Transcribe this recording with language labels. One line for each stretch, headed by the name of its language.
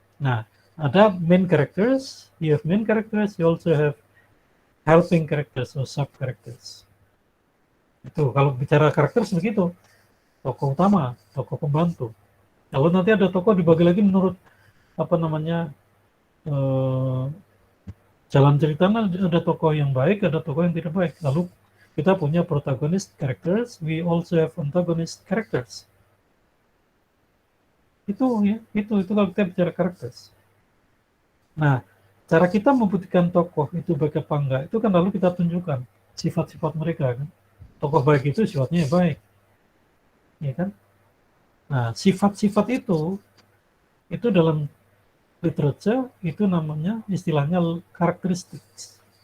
Indonesian: Nah, ada
English: main characters, you have main characters, you also have helping characters or sub characters.
Indonesian: Itu kalau bicara karakter begitu, tokoh utama, tokoh pembantu. Kalau nanti ada tokoh dibagi lagi menurut apa namanya jalan ceritanya, ada tokoh yang baik, ada tokoh yang tidak baik. Lalu kita punya
English: protagonist characters, we also have antagonist characters.
Indonesian: Itu ya, itu kalau kita bicara karakter. Nah, cara kita membuktikan tokoh itu baik apa enggak, itu kan lalu kita tunjukkan sifat-sifat mereka kan. Tokoh baik itu sifatnya baik, ya kan? Nah, sifat-sifat itu dalam literature itu namanya istilahnya characteristics.